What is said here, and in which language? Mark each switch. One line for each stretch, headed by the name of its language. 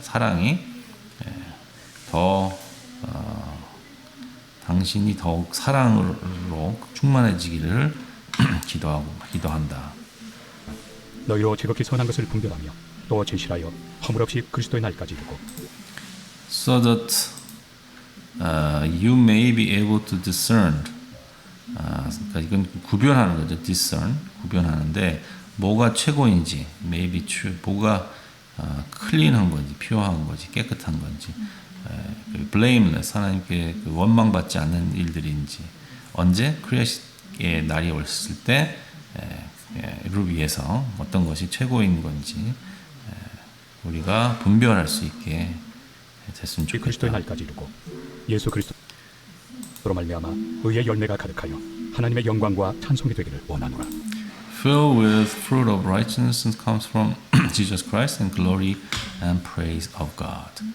Korean: 사랑이 더 당신이 더욱 사랑으로 충만해지기를 기도한다. 너희로 지극히 선한 것을 분별하며 또 진실하여 허물없이 그리스도의 날까지 이르고
English: So that you may be able to discern.
Korean: 그러니까 이건 구별하는 거죠. discern, 구별하는데 뭐가 최고인지,
English: maybe true,
Korean: 뭐가 클린한 건지, 퓨어한 건지, 깨끗한 건지,
English: blameless,
Korean: 하나님께 원망받지 않는 일들인지, 언제 크리스의 날이 왔을 때 를 위해서 어떤 것이 최고인 건지 우리가 분별할 수 있게 됐으면 그리스도의 좋겠다. 날까지 이르고 예수 그리스도로 말미암아 의의 열매가 가득하여 하나님의 영광과 찬송이 되기를 원하노라.
English: Filled with fruit of righteousness comes from Jesus Christ and glory and praise of God.